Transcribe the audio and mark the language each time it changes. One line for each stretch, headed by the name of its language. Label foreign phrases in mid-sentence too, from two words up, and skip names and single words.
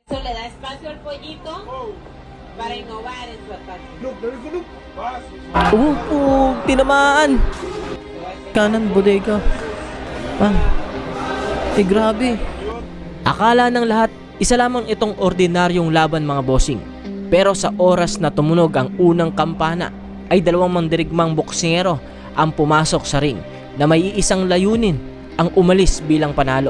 Spanish: Le da espacio al pollito para innovar en su ataque.
Filipino: Tinamaan. Kanan bodega. Grabe. Akala ng lahat, isa lamang itong ordinaryong laban mga bossing. Pero sa oras na tumunog ang unang kampana, ay dalawang mandirigmang boksingero ang pumasok sa ring na may iisang layunin, ang umalis bilang panalo.